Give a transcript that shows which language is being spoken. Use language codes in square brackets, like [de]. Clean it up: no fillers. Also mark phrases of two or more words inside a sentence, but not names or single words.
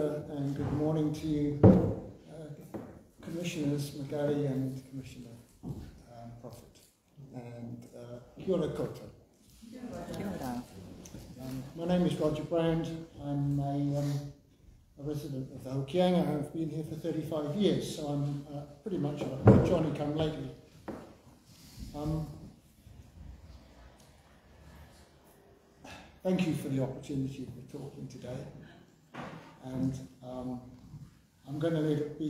[en] and good morning to you, Commissioners McGarry and Commissioner Prophet, and [mi] kia ora koutou. [en] My name is Roger Brand. I'm a resident of the Hokianga. I've been here for 35 years, so I'm pretty much a Johnny-come-lately. Thank you for the opportunity of talking today, and I'm going to let it be.